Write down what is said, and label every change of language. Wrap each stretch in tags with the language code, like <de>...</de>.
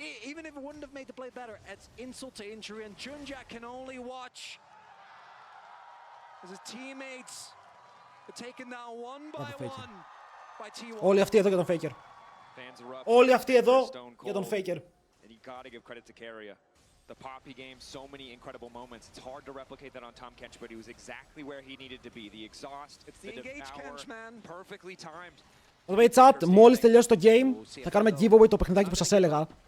<en>Even if it wouldn't have made the play better, it's insult to injury, and Junjack can only watch as his teammates are taken down one by T1.</en> <el>Όλοι αυτοί εδώ για τον Faker. Όλοι αυτοί εδώ για τον Faker.</el> <en>And you gotta give credit to Carrier. The Poppy game, so many incredible moments. It's hard to replicate that on Tom Kench, but he was exactly where he needed to be. The exhaust, the devour, perfectly timed.</en> <el>Το way chat, μόλις τελειώσει το game, θα κάνουμε giveaway το παιχνιδάκι που σας έλεγα.</el>